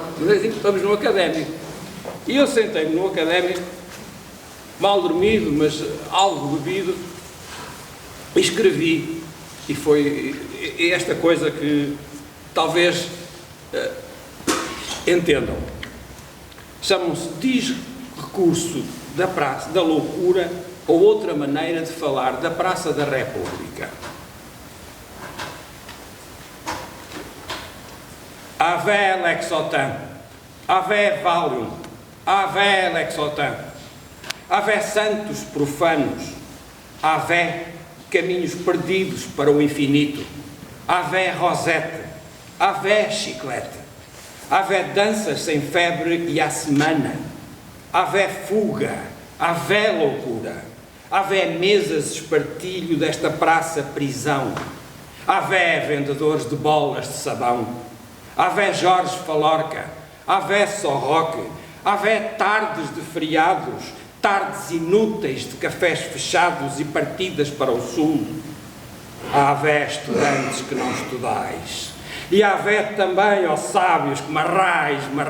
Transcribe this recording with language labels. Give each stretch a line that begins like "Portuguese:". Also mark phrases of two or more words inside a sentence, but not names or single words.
Portuguese: Mas assim, estamos no Académico. E eu sentei-me no Académico, mal dormido, mas algo bebido, e escrevi. E foi esta coisa que talvez entendam. Chamam-se discurso da praça da loucura, ou outra maneira de falar da Praça da República. Ave Lexotan, Ave Valium, Ave Lexotan, Ave santos profanos, Ave caminhos perdidos para o infinito, Ave Rosete, Ave chiclete, Ave danças sem febre e à semana, Ave fuga, Ave loucura, Ave mesas espartilho desta praça prisão, Ave vendedores de bolas de sabão, Ave Jorge Falorca, Ave Sorroque, Ave tardes de feriados, tardes inúteis de cafés fechados e partidas para o sul, Ave estudantes que não estudais, e Ave também, ó sábios, que marrais,